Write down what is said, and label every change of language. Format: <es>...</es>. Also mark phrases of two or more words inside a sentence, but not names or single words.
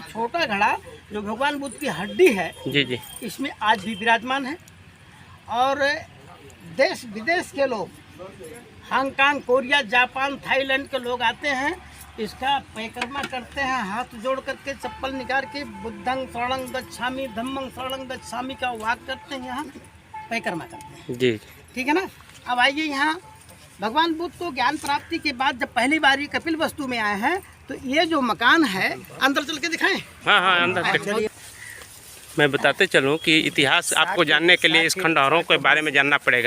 <hi>छोटा घड़ा जो भगवान बुद्ध की हड्डी है जी जी, इसमें आज भी विराजमान है। और देश विदेश के लोग, हांगकांग, कोरिया, जापान, थाईलैंड के लोग आते हैं, इसका परिक्रमा करते हैं, हाथ जोड़ करके चप्पल निकाल के</hi> <pi>बुद्धं शरणं गच्छामि, धम्मं शरणं गच्छामि</pi> <hi>का वाक करते हैं, यहाँ परिक्रमा करते हैं जी। ठीक है ना? अब आइए यहाँ भगवान बुद्ध को ज्ञान प्राप्ति के बाद जब पहली बार ये कपिल वस्तु में आए हैं तो ये जो मकान है, अंदर चल के दिखाएं। हाँ अंदर मैं बताते चलूँ कि इतिहास आपको जानने के लिए इस खंडहरों के बारे में जानना पड़ेगा।</hi>